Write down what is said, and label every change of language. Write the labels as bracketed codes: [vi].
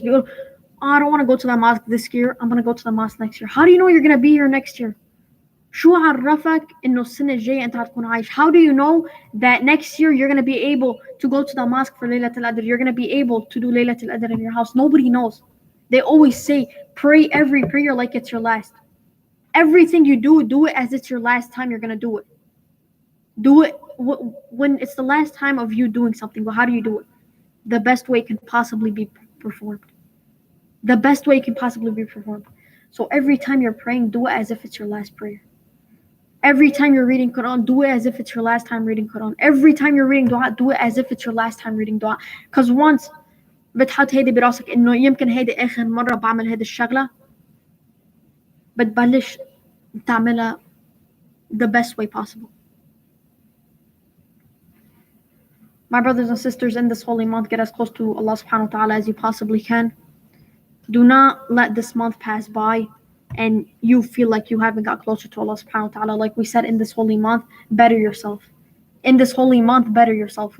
[en] People, oh, I don't want to go to the mosque this year. I'm going to go to the mosque next year. How do you know you're going to be here next year? [ar] شو عرفك إنه السنة الجاية أنت هتكون عايش? [en] How do you know that next year you're going to be able to go to the mosque for Laylatul Qadr? You're going to be able to do Laylatul Qadr in your house? Nobody knows. They always say, pray every prayer like it's your last. Everything you do it as it's your last time you're going to do it. Do it when it's the last time of you doing something. Well, how do you do it? The best way it can possibly be performed. The best way it can possibly be performed. So every time you're praying, do it as if it's your last prayer. Every time you're reading Quran, do it as if it's your last time reading Quran. Every time you're reading dua, do it as if it's your last time reading dua. Because once [ar] بتحط هيدي براسك إنه يمكن هيدي آخر مرة بعمل هيدي الشغلة, بتبلش تعملها [en] the best way possible. My brothers and sisters, in this holy month, get as close to Allah subhanahu wa ta'ala as you possibly can. Do not let this month pass by and you feel like you haven't got closer to Allah subhanahu wa ta'ala. Like we said, in this holy month, better yourself. In this holy month, better yourself.